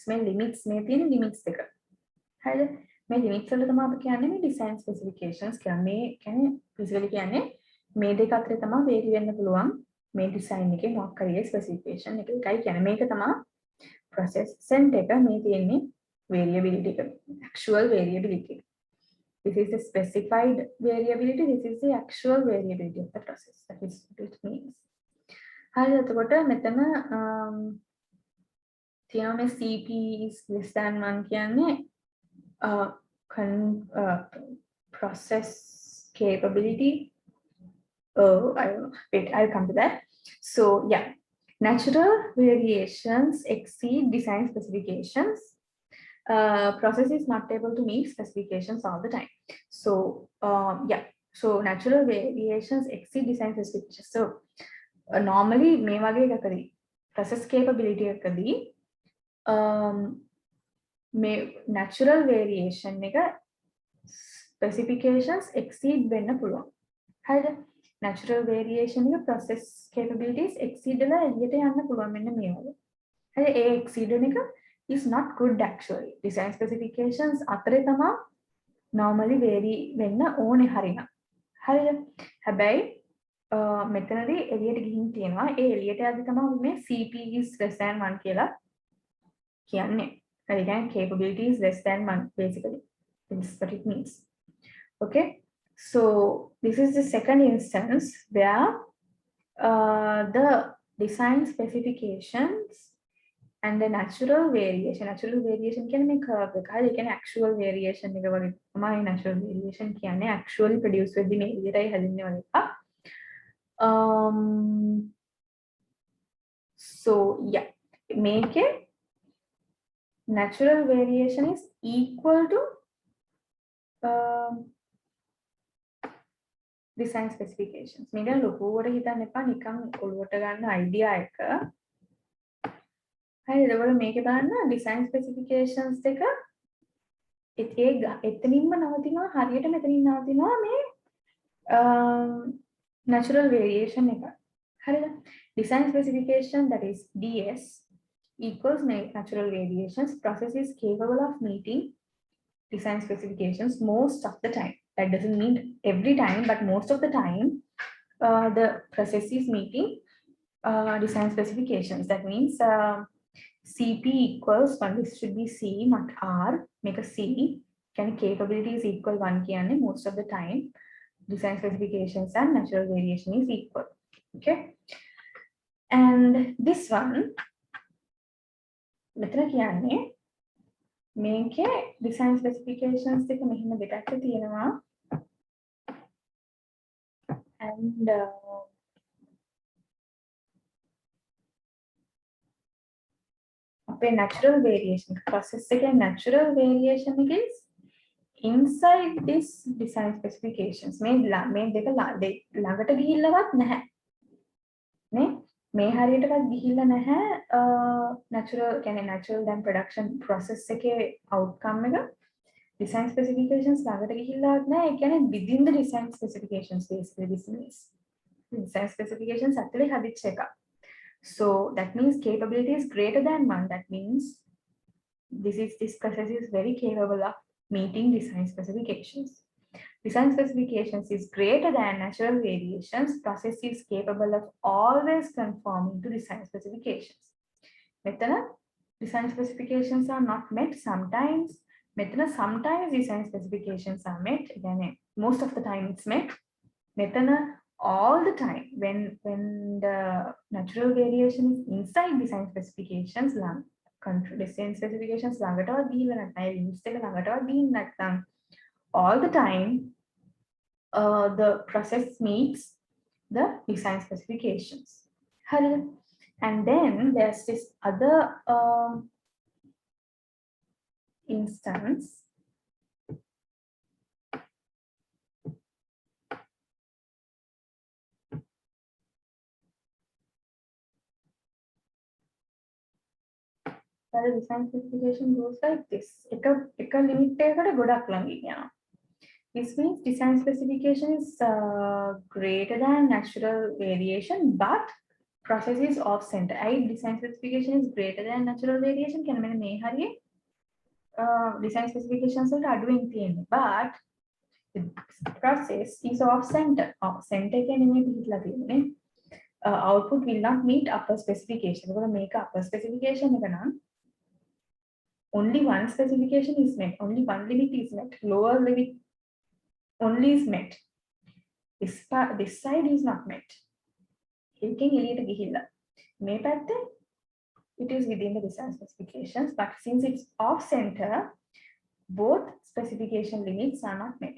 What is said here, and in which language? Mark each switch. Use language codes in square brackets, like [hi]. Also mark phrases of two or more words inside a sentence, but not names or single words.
[si] මේ limits මේ තියෙන limits එක. හරිද? මේ limits වල තමයි අපි කියන්නේ මේ [en] design specifications [si] කියන්නේ. මේ කියන්නේ basically කියන්නේ මේ දෙක අතර තමයි vary වෙන්න පුළුවන් මේ design එකේ මොකක් හරි specification එක. ඒකයි කියන්නේ මේක තමයි [en] process scent [si] එක මේ තියෙන්නේ variability එක. [en] Actual variability. This is the specified variability. This is the actual variability of the process. That is what it means. [si] හරිද? එතකොට මෙතන තියෙනවා මේ [en] CP is less than 1 [si] කියන්නේ process capability. [en] Oh, I don't know. Wait, I'll come to that. So yeah, natural variations exceed design specifications. Process is not able to meet specifications all the time. So yeah, so natural variations exceed design specifications. So normally [si] මේ වගේ එකකදී [en] process capability [si] එකකදී මේ [en] natural variation [si] එක [en] specifications exceed [si] වෙන්න පුළුවන්. හරිද? [en] natural variation [si] එක [en] process capabilities exceed [si] වෙලා එළියට යන්න පුළුවන් මෙන්න මේ වගේ. හරි ඒ exceed වෙන එක [en] is not good actually. Design specifications [si] අතරේ තමයි [en] normally vary [si] වෙන්න ඕනේ හරිනම්. හරිද? හැබැයි මෙතනදී එළියට ගිහින් තියෙනවා. ඒ එළියට යද්දි තමයි මේ [en] CP is less than 1 [si] කියලා කියන්නේ. හරි කියන්නේ [en] capability is less than 1 basically. This is what it means. Okay? So this is the second instance where the design specifications and the natural variation can make curve එක. [si] හරි කියන්නේ [en] actual variation [si] එක වගේ තමයි [en] natural variation [si] කියන්නේ [en] actually produce [si] වෙද්දි මේ විදිහටයි හැදෙන්නේ වගේ එකක්. [en] So yeah, make it natural variation is equal to design specifications. [si] මේක ලොකුවට හිතන්න එපා නිකන් ඔළුවට ගන්න idea එක. හරි එතකොට මේකේ බලන්න [en] design specifications [si] එක එතනින්ම නවතිනවා හරියට මෙතනින් නවතිනවා මේ [en] natural variation [si] එක. හරිද? [en] Design specification that is DS equals natural variations. Process is capable of meeting design specifications most of the time. That doesn't mean every time, but most of the time the process is meeting design specifications. That means CP equals 1. This should be C, not R. Make a C. Can capability is equal 1 කියන්නේ most of the time design specifications and natural variation is equal. Okay, and this one [si] මෙතන කියන්නේ මේකේ [en] design specifications [si] එක මෙහෙම දෙකක් තියෙනවා [en] and අපේ natural variation process එකේ natural variation is inside this design specifications. [si] මේ දෙක ළඟට ගිහිල්ලවත් නැහැ නේ මේ හරියටවත් ගිහිල්ලා නැහැ natural කියන්නේ [en] natural then production process [si] එකේ outcome එක [en] design specifications [si] ළඟට ගිහිල්ලාවත් නැහැ. ඒ කියන්නේ [en] within the design specifications basically this means design specifications [si] ඇතුලේ හදිච්ච එක. [en] So that means capability is greater than 1. That means this process is very capable of meeting design specifications. Design specifications is greater than natural variations. Process is capable of always conforming to design specifications. මෙතන design specifications are not met sometimes. මෙතන sometimes design specifications are met. Again, most of the time it's met. මෙතන all the time when the natural variation is inside design specifications design specifications [si] ළඟටවත් ගිහිල්ලා නැත්නම් [en] limits [si] එක ළඟටවත් ගිහින් නැත්නම් [en] all the time the process meets the design specifications. And then there's this other instance where the design specification goes like this. [si] එක limit එකකට ගොඩක් ළඟින් යනවා. [en] This means design specification is greater than natural variation, but process is off center. I design specification is greater than natural variation. Can I may hurry? Design specifications are aduin තියෙන්නේ, but the process is off center. Off center [si] කියන්නේ මේ පිටලා තියෙන්නේ. [en] Output will not meet upper specification. [si] ඒකට මේක [en] upper specification [si] එක නම් [en] only one specification is met, only one limit is met, lower limit only is met. This side is not met. [si] එකෙන් එළියට ගිහිල්ලා මේ පැත්තේ [en] it is within the design specifications, but since it's off center, both specification limits are not met.